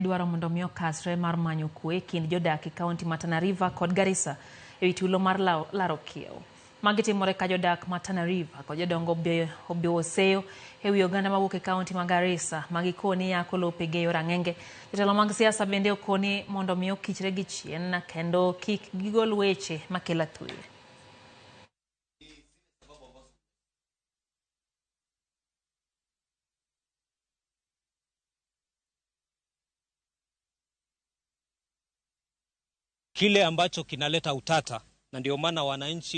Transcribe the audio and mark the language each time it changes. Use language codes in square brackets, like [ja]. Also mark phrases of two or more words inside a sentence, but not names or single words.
[luo] Dwaro mondo miyo kasre mar manyo kwe kind jodak e kaunti ma Tana River kod Garissa ewi tulo mar laro kiewo. Magi timore ka jodak ma Tana River kod jodongo oseyo ewi oganda mawuok e kaunti ma Garissa magikoni yako lope ge rang'enge. Jotelo mag siasa bende okoni mondo miyo kichre gi chien kendo kik gigol weche makelo athuye. [sw] Kile ambacho kinaleta utata, na ndio maana wananchi